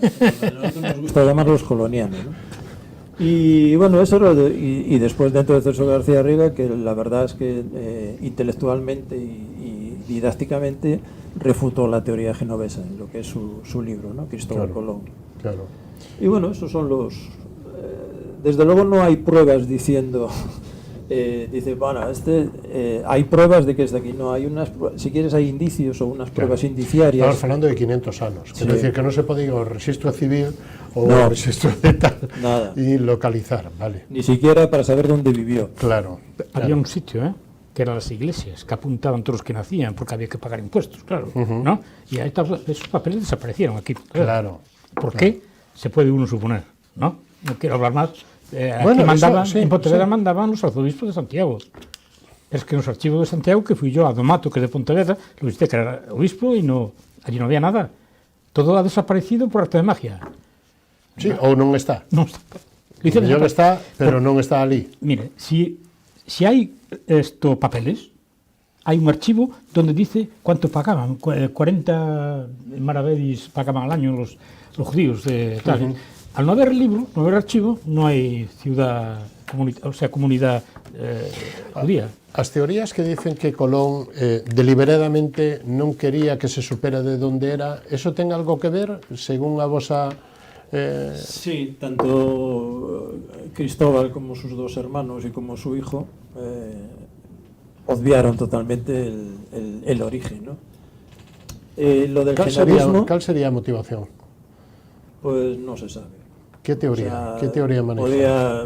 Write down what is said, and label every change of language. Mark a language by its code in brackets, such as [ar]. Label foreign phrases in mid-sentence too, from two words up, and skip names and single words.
[es] A nosotros nos gusta llamarlos colonianos, ¿no? Y bueno, eso y después dentro de Celso García Garriga, que la verdad es que intelectualmente y didácticamente refutó la teoría genovesa, en lo que es su libro, ¿no? Cristóbal Colón. Claro. Y bueno, esos son los... desde luego no hay pruebas diciendo... dice, bueno, hay pruebas de que es de aquí. No, hay unas, si quieres, hay indicios o unas pruebas indiciarias. Estamos hablando de 500 anos. [gl] Quero decir que non se pode ir ao registro civil ou [es] No. [gl] ao registro de tal [es] Nada. [gl] e localizar, [es] vale. Ni siquiera para saber dónde vivió. Claro. Había un sitio, que eran las iglesias, que apuntaban todos los que nacían, porque había que pagar impuestos, claro, ¿no? Y ahí esos papeles desaparecieron aquí. Claro. ¿Por qué? Se puede uno suponer, ¿no? No quiero hablar más. Bueno, aquí mandaban, eso, sí, en Pontevedra sí. mandaban los arzobispos de Santiago. Es que en los archivos de Santiago, que fui yo a Domato, que es de Pontevedra, lo visité que era obispo y no, allí no había nada. Todo ha desaparecido por arte de magia. Sí, [gl] ou non está. [es] No está. [gl] Mellor está, pero non está ali. [es] Mire, si hay papeles, hay un archivo donde dice cuánto pagaban, 40 maravedis pagaban al año los judíos de tal. Al no haber libro, no haber archivo, no hay ciudad, comunidad judía. [gl] As teorías que dicen que Colón deliberadamente non quería que se supera de onde era, eso ten algo que ver, según a vosa... [es] Sí, tanto Cristóbal como sus dos hermanos y como su hijo obviaron totalmente el origen, ¿no? Lo del genovismo, [gl] cal sería a motivación? [es] pues no se sabe. [gl] Que teoría? Que teoría maneja?